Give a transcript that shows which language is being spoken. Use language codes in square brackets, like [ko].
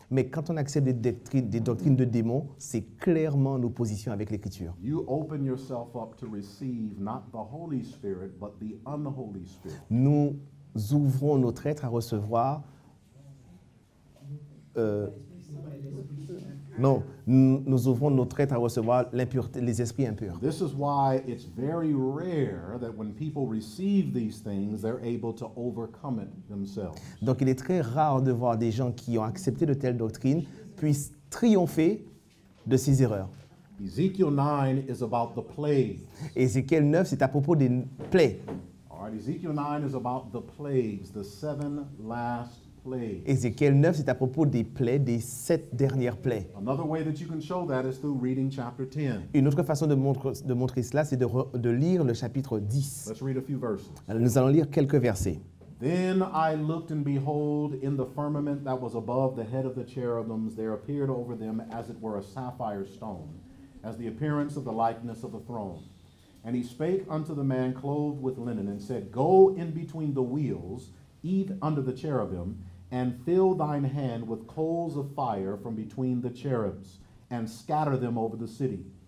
[fr] Mais quand on accepte des doctrines de démons, c'est clairement en opposition avec l'Écriture. [en] you open yourself up to receive not the Holy Spirit, but the unholy Spirit. [fr] Nous ouvrons notre être à recevoir. Non, nous ouvrons notre être à recevoir l'impureté, les esprits impurs. [en] This is why it's very rare that when people receive these things, they're able to overcome it themselves. [fr] Donc il est très rare de voir des gens qui ont accepté de telles doctrines puissent triompher de ces erreurs. [en] Ezekiel 9 is about the plagues. [fr] Ézéchiel 9, c'est à propos des plaies. [en] All right, Ezekiel 9 is about the plagues, the 7 last plagues. [fr] Ézéchiel 9, c'est à propos des plaies, des 7 dernières plaies. [en] Another way that you can show that is through reading chapter 10. [fr] Une autre façon de montrer cela, c'est de lire le chapitre 10. [en] Let's read a few verses. [fr] Alors, nous allons lire quelques versets. [en] Then I looked, and behold, in the firmament that was above the head of the cherubims, there appeared over them as it were a sapphire stone, as the appearance of the likeness of a throne. And he spake unto the man clothed with linen, and said, Go in between the wheels, eat under the cherubim, and fill thine hand with coals of fire from between the cherubs, and scatter them over the city.